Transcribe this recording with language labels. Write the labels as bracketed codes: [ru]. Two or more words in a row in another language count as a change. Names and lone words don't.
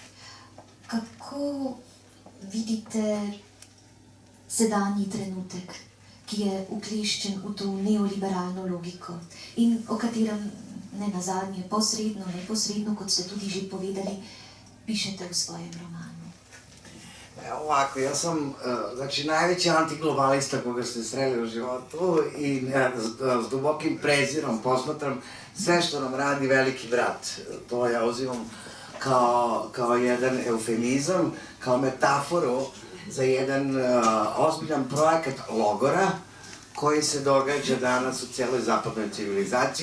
[sl] Kako vidite sedanji trenutek, ki je ukleščen v to neoliberalno logiko in o katerem ne nazadnje posredno, neposredno, kot ste tudi že povedali, pišete v svojem romanu? [sr] Ovako, ja sam, znači, najveći antiglobalista koga ste sreli u životu i s dubokim prezirom posmatram sve što nam radi veliki brat. To ja uzimam kao jedan eufemizam, kao metaforu za jedan ozbiljan projekat logora koji se događa danas u cijeloj zapadnoj civilizaciji.